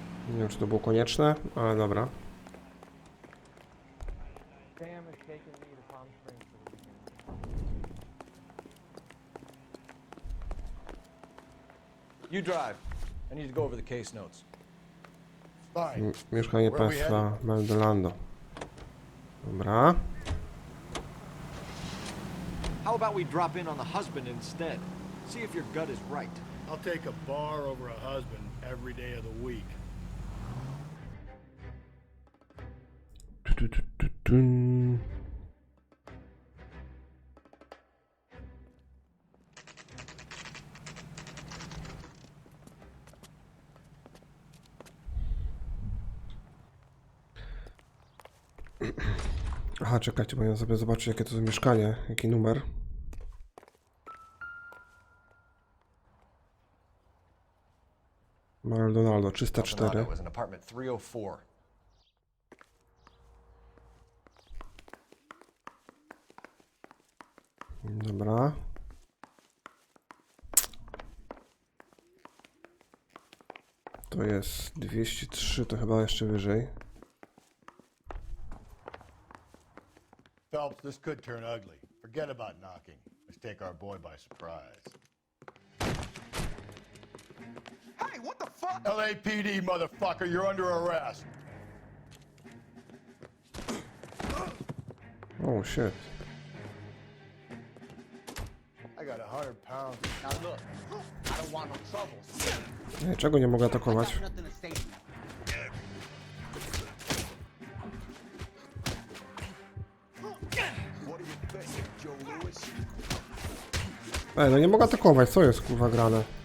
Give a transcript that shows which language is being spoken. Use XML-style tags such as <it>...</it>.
<pl>Nie wiem, czy to było konieczne, ale dobra.</pl> <en>Sam has taken me to Palm Springs for the weekend. You drive. I need to go over the case notes. Fine.</en> <pl>Mieszkanie państwa Meldolando. Dobra.</pl> <en>How about we drop in on the husband instead? See if your gut is right. I'll take a bar over a husband every day of the week. Tun.</en> <pl>Aha, czekajcie, bo ja sobie zobaczę, jakie to jest mieszkanie, jaki numer.</pl> <en>Maldonado 304. Was in apartment 304.</en> <pl>Dobra. To jest 203, to chyba jeszcze wyżej.</pl> <en>Phelps, this could turn ugly. Forget about knocking. Let's take our boy by surprise. Hey, what the fuck? LAPD, motherfucker, you're under arrest. Oh shit. I got 100 pounds. Now look, I don't want no troubles.</en> <pl>Nie, czego nie mogę atakować?</pl> <en>Nothing to say to you.</en> <pl>Ej, no nie mogę atakować, co jest kurwa grane?</pl>